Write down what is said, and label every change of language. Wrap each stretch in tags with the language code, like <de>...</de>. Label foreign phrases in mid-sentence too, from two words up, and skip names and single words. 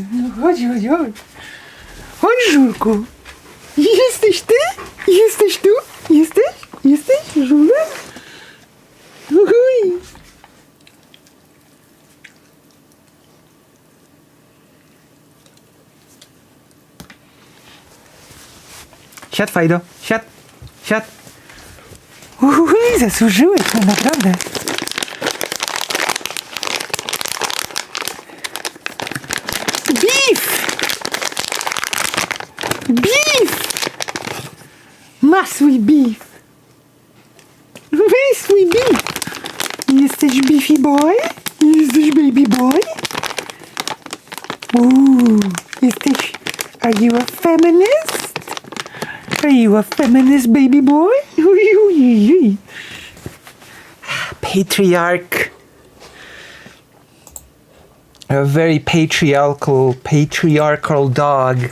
<pl>No chodź, chodź, chodź. Chodź, żulku. Jesteś ty? Jesteś tu? Jesteś? Jesteś, żulek? Uhuj. Siad, Fajdo, siad, siad. Uhuj, zasłużyłeś, no naprawdę. Beef! Beef! Masz swój beef! Weź swój beef! Jesteś</pl> <en>beefy boy?</en> <pl>Jesteś</pl> <en>baby boy?</en> <pl>Jesteś...</pl> <en>Are you a feminist? Are you a feminist baby boy? Patriarch. A very patriarchal dog.</en>